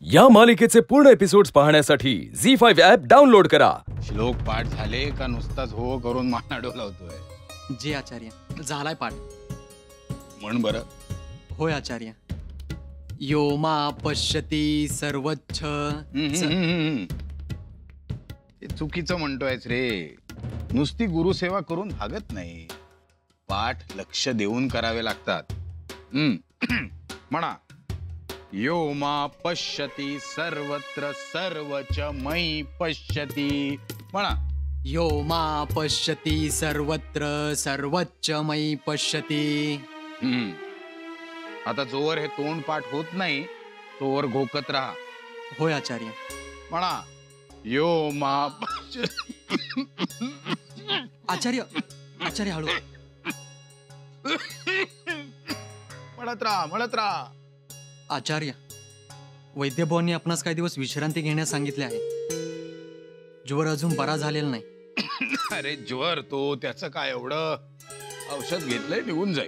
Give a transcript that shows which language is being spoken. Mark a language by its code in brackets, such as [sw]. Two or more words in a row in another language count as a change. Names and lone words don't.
[mr] या मालिकेचे पूर्ण एपिसोड्स पाहण्यासाठी झी5 ॲप डाउनलोड करा। श्लोक पाठ झाले का नुसताच हो करून माना डोलावतोय? जे आचार्य झालाय पाठ। म्हण बरं। होय आचार्य। [sa] यो मा पश्यती सर्वच्छ [mr] ते चुकीचं म्हणतोयस रे। नुसती गुरुसेवा करून भागत नाही, पाठ लक्ष देऊन करावे लागतात। म्हणा, [sa] यो मा पश्यती सर्वत्र सर्वच मयि पश्यती। [mr] म्हणा, [sa] यो मा पश्यती सर्वत्र सर्वच्च मयि पश्यती। [mr] आता जोवर हे तोंड पाठ होत नाही तोवर घोकत राहा। होय आचार्य। म्हणा, [sa] यो मा [mr] आचार्य आचार्य हळू। म्हणत राहा। आचार्य, वैद्यभावांनी आपणास काही दिवस विश्रांती घेण्यास सांगितले आहे। ज्वर अजून बरा झालेला नाही। अरे ज्वर तो त्याचं काय एवढं, औषध घेतलंय निघून जाईल।